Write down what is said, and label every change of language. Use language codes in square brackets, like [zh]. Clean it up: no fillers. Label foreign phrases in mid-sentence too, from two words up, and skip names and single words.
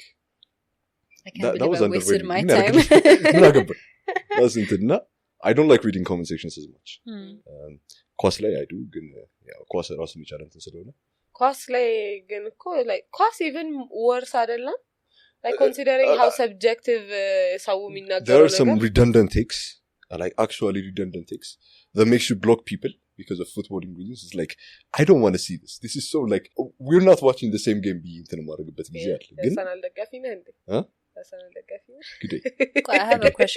[en] that was wasted my time that's እንትና I don't like reading comment sections as much [am] ኳስ ላይ [en] I do [am] ግን ያው ኳስ ራሱ የሚቻል እንትን ስለሆነ ኳስ ላይ ግን እኮ like ኳስ [en] even worse [am] አይደለም [en] like considering how subjective [am] ሰው የሚናገረው [en] there are some redundant takes like actually redundant takes that makes you block people because of footballing reasons. It's like, I don't want to see this. This is so like, we're not watching the same game. I have a question